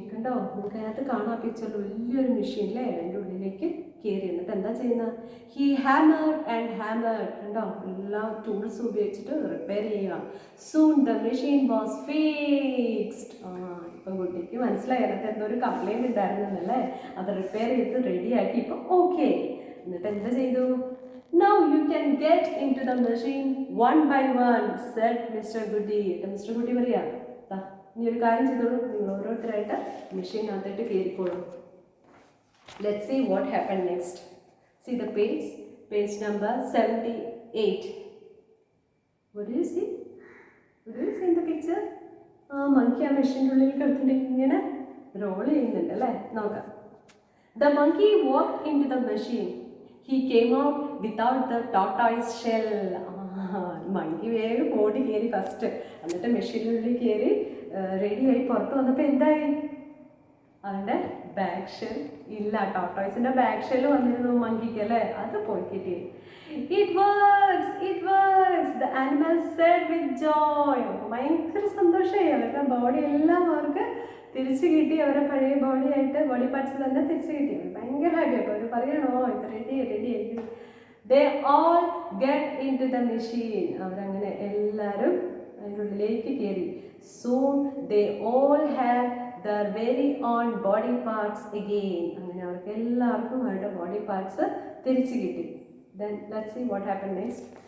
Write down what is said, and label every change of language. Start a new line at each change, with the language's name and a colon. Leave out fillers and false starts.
Malayalam: കണ്ടോ, നമുക്ക് അതിനകത്ത് കാണാൻ പിക്ചറിൽ വലിയൊരു മെഷീൻ അല്ലേ, അതിൻ്റെ ഉള്ളിലേക്ക് കയറി. എന്നിട്ട് എന്താ ചെയ്യുന്നത്?
English: He hammered and hammered.
Malayalam: കണ്ടോ, എല്ലാ ടൂൾസും ഉപയോഗിച്ചിട്ട് റിപ്പയർ ചെയ്യുക.
English: Soon the machine was fixed.
Malayalam: ഇപ്പം കുട്ടിക്ക് മനസ്സിലായി അതിനകത്ത് എന്തോ ഒരു കംപ്ലൈൻറ്റ് ഉണ്ടായിരുന്നല്ലേ, അത് റിപ്പയർ ചെയ്ത് റെഡിയാക്കി. ഇപ്പം ഓക്കെ. എന്നിട്ട് എന്താ ചെയ്തു?
English: Now you can get into the machine one by one, said Mr. Goody. Mr.
Malayalam: Goody പറയാ, നീ ഒരു കാര്യം ചെയ്തോളൂ, നിങ്ങൾ ഓരോരുത്തരായിട്ട് മെഷീനകത്തായിട്ട് കയറിക്കോളൂ.
English: Let's see what happened next. See the page number 78. What do you see? What do you see in the picture?
Malayalam: Monkey ആ മെഷീൻ്റെ ഉള്ളിൽ കിടത്തിട്ട് ഇങ്ങനെ റോൾ ചെയ്യുന്നുണ്ട് അല്ലേ, നോക്കാം.
English: The monkey walked into the machine. He came out without the tortoise shell.
Malayalam: Monkey വേഗം ഓടി കയറി ഫസ്റ്റ്. എന്നിട്ട് മെഷീനുള്ളിൽ കയറി റെഡിയായി പുറത്ത് വന്നപ്പോൾ എന്തായി? അവൻ്റെ ബാക്ക് ഷെൽ ഇല്ല. ടോട്ടോയ്സിൻ്റെ ബാക്ക് ഷെൽ വന്നിരുന്നു മങ്കിക്ക് അല്ലേ, അത് പോയി കിട്ടി.
English: It works, it works, the animals said with joy.
Malayalam: ഭയങ്കര സന്തോഷമായി. അവരുടെ ബോഡി എല്ലാം അവർക്ക് തിരിച്ചു കിട്ടി. അവരെ പഴയ ബോഡി ആയിട്ട് ബോഡി പാർട്സ് തന്നെ തിരിച്ചു കിട്ടി. ഭയങ്കര ഹാപ്പി. അപ്പോൾ അവർ പറയണോ ഇത് റെഡി ആയി.
English: They all get into the machine.
Malayalam: അവരങ്ങനെ എല്ലാവരും അതിൻ്റെ ഉള്ളിലേക്ക് കയറി.
English: Soon they all had their very own body parts again.
Malayalam: അങ്ങനെ അവർക്ക് എല്ലാവർക്കും അവരുടെ ബോഡി പാർട്സ് തിരിച്ചു കിട്ടി.
English: Then let's see what happened next.